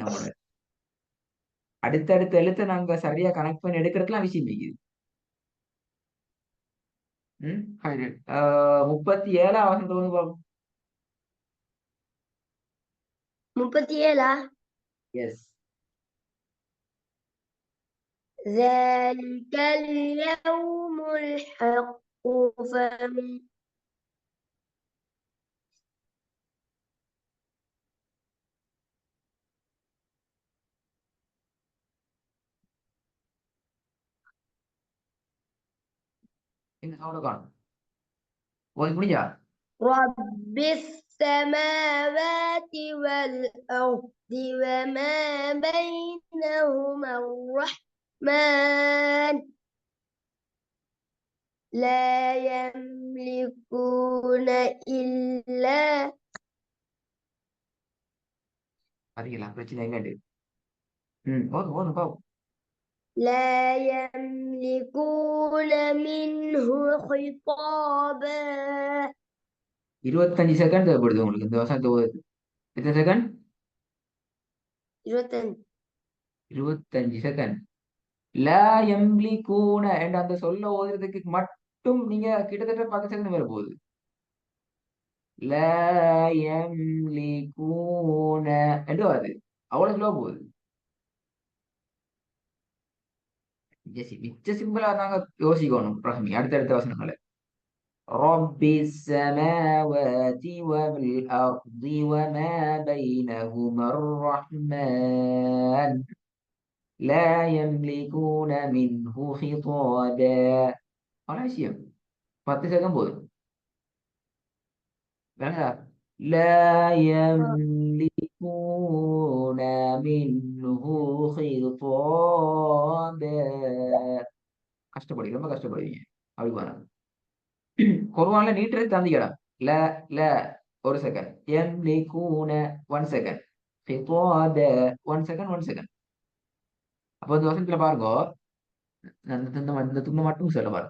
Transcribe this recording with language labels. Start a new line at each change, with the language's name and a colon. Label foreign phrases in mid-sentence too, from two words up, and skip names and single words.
Tamil: உங்களோட அடுத்தடுத்த எழுத்தை நாங்க சரியா கனெக்ட் பண்ணி எடுக்கிறதுலாம் விஷயம் இருக்குது. 37 வசனம் வந்து பார்ப்போம். 37. எஸ்.
Arabic: ذلك اليوم الحق فمن
Tamil: எங்க சவுண்ட காணும். ஓதி முடிஞ்சா?
Arabic: رب السماوات والأرض وما بينهما الرحمن لا يملكون إلا
Tamil: பாத்தீங்களா பிரச்சனை எங்க? ஓதும் ஓதும் பாவம்.
Arabic: لا يملكون منه خطابا.
Tamil: 25 செகண்ட் தேவைப்படுது உங்களுக்கு இந்த வசனத்தை ஓதுறது. எத்தனை செகண்ட்? 25. 25 செகண்ட்.
Arabic: لا يملكون
Tamil: என்ற அந்த சொல்ல ஓதுறதுக்கு மட்டும் நீங்க கிட்டத்தட்ட 10 செகண்ட் மேல போகுது.
Arabic: لا يملكون
Tamil: என்று வருது. அவ்வளவு ஸ்லோ போகுது. மிச்ச சிம்பிளா தாங்க யோசிக்கணும் ரஹ்மி அடுத்தடுத்த வசனங்களை.
Arabic: رب السماوات والأرض وما بينهما الرحمن لا يملكون منه خطابا.
Tamil: அவ்வளோ விஷயம். 10 செகண்ட் போதும். வேணா
Arabic: لا يملكون منه خطابا.
Tamil: கஷ்டப்படுவீங்க, ரொம்ப கஷ்டப்படுவீங்க. அப்படி போனா குர்ஆன்ல நீட்டுறது தந்திக்கடா. ல ல ஒரு செகண்ட். யம்லிகூன 1 செகண்ட். ஃபிதாத 1 செகண்ட் 1 செகண்ட். அப்போ இந்த வசனத்துல பாருங்க, இந்த துண்டு மட்டும் சொல்ல பாருங்க.